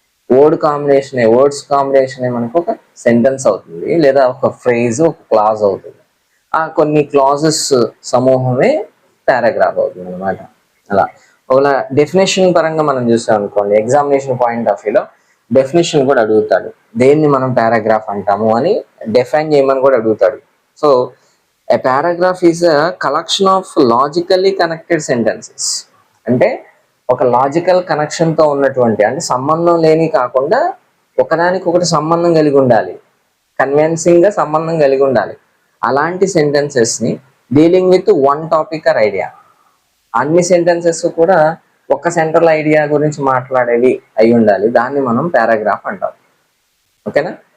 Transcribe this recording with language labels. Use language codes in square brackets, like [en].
[te] Words కాంబినేషనే మనకు ఒక sentence అవుతుంది, లేదా ఒక ఫ్రేజ్, ఒక క్లాజ్ అవుతుంది. ఆ కొన్ని క్లాజెస్ సమూహమే పారాగ్రాఫ్ అవుతుంది అనమాట. అలా ఒకవేళ డెఫినేషన్ పరంగా మనం చూసాం అనుకోండి, [en] examination point of వ్యూలో [te] డెఫినేషన్ కూడా అడుగుతాడు, దేన్ని మనం పారాగ్రాఫ్ అంటాము అని డిఫైన్ చేయమని కూడా అడుగుతాడు. So [en] a paragraph is a collection of logically connected sentences. [te] అంటే ఒక లాజికల్ కనెక్షన్తో ఉన్నటువంటి, అంటే సంబంధం లేని కాకుండా ఒకదానికి ఒకటి సంబంధం కలిగి ఉండాలి, కన్విన్సింగ్గా సంబంధం కలిగి ఉండాలి. అలాంటి [en] సెంటెన్సెస్ని dealing with one topic or idea. [te] అన్ని సెంటెన్సెస్ కూడా ఒక సెంట్రల్ ఐడియా గురించి మాట్లాడేవి అయి ఉండాలి, దాన్ని మనం పారాగ్రాఫ్ అంటాం. ఓకేనా?